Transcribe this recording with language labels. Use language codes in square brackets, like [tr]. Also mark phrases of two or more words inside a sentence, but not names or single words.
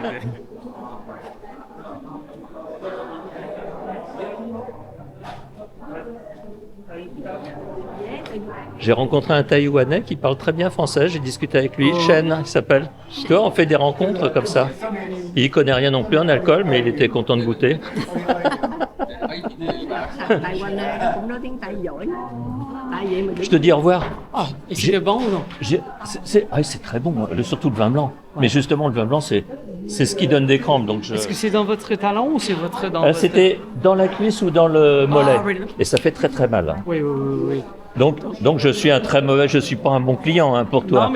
[fr] J'ai rencontré un Taïwanais qui parle très bien français. J'ai discuté avec lui. Chen, il s'appelle. Tu vois, on fait des rencontres comme ça. Il connaît rien non plus en alcool, mais il était content de goûter. [vi] Taïwanais cũng nói tiếng Tây giỏi. Tại vậy mà [fr] Je te dis au revoir. Ah, et c'était bon ou non? C'est très bon, surtout le vin blanc. Mais justement, le vin blanc, c'est ce qui donne des crampes. Donc Est-ce que c'est dans votre talon ou c'est votre dans votre... C'était dans la cuisse ou dans le mollet. really? Et ça fait très mal. Hein. Oui. Donc je suis je suis pas un bon client hein, pour toi.